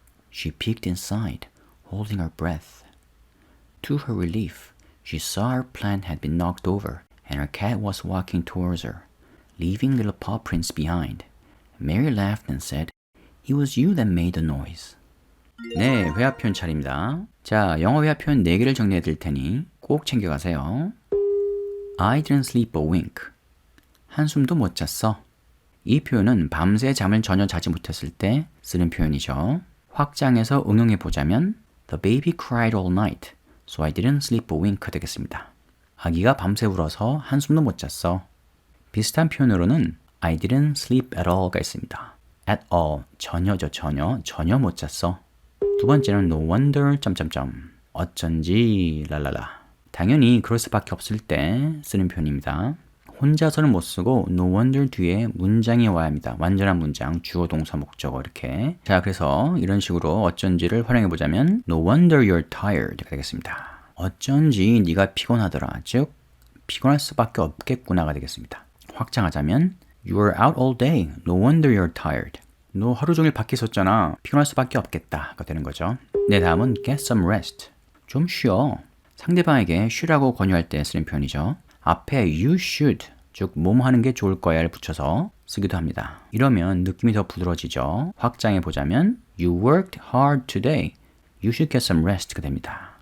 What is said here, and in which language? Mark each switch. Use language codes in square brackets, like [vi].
[en] She peeked inside, holding her breath. To her relief, she saw her plant had been knocked over and her cat was walking towards her, leaving little paw prints behind. Mary laughed and said, It was you that made the noise. [ko] 네, 회화 표현 차례입니다. 자, 영어 회화 표현 4개를 정리해 드릴 테니 꼭 챙겨가세요. [en] I didn't sleep a wink. [ko] 한숨도 못 잤어. 이 표현은 밤새 잠을 전혀 자지 못했을 때 쓰는 표현이죠. 확장해서 응용해 보자면 [en] The baby cried all night, so I didn't sleep a wink 되겠습니다. [ko] 아기가 밤새 울어서 한숨도 못 잤어. 비슷한 표현으로는 I didn't sleep at all가 있습니다. at all, 전혀죠, 전혀 못 잤어. 두 번째는 no wonder, 어쩐지, 랄랄라. 당연히 그럴 수밖에 없을 때 쓰는 표현입니다. 혼자서는 못 쓰고 no wonder 뒤에 문장이 와야 합니다. 완전한 문장, 주어, 동사, 목적어 이렇게. 자, 그래서 이런 식으로 어쩐지를 활용해 보자면 no wonder you're tired 가 되겠습니다. 어쩐지 네가 피곤하더라. 즉, 피곤할 수밖에 없겠구나가 되겠습니다. [en] 확장하자면 You were out all day. No wonder you're tired. [ko] 너 하루 종일 밖에 있었잖아. 피곤할 수밖에 없겠다가 되는 거죠. 네, 다음은 get some rest. 좀 쉬어. 상대방에게 쉬라고 권유할 때 쓰는 표현이죠. 앞에 you should, 즉 뭐뭐 하는 게 좋을 거야를 붙여서 쓰기도 합니다. 이러면 느낌이 더 부드러워지죠. 확장해 보자면 [en] You worked hard today. You should get some rest가 됩니다.